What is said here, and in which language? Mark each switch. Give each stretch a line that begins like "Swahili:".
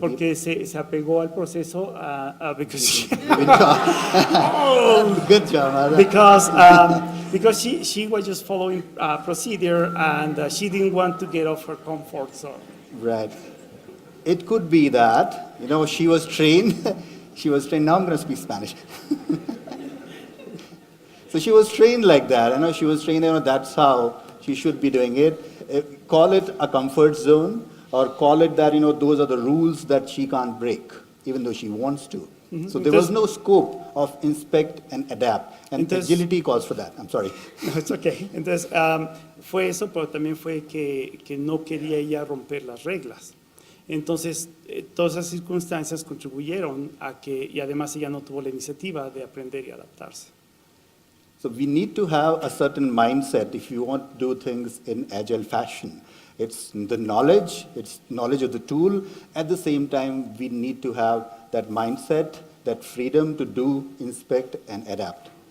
Spanish: Porque se apegó al proceso because
English: Good job. Good job, because she was just following procedure and she didn't want to get off her comfort zone. Right. It could be that, she was trained. She was trained. Now I'm going to speak Spanish. So she was trained like that. She was trained, that's how she should be doing it. Call it a comfort zone or call it that, those are the rules that she can't break, even though she wants to. So there was no scope of inspect and adapt. And agility calls for that. I'm sorry. No, it's okay.
Spanish: Entonces, fue eso, pero también fue que no quería ella romper las reglas. Entonces, todas esas circunstancias contribuyeron a que, y además ella no tuvo la iniciativa de aprender y adaptarse.
English: So we need to have a certain mindset if you want to do things in agile fashion. It's the knowledge, it's knowledge of the tool. At the same time, we need to have that mindset, that freedom to do, inspect, and adapt.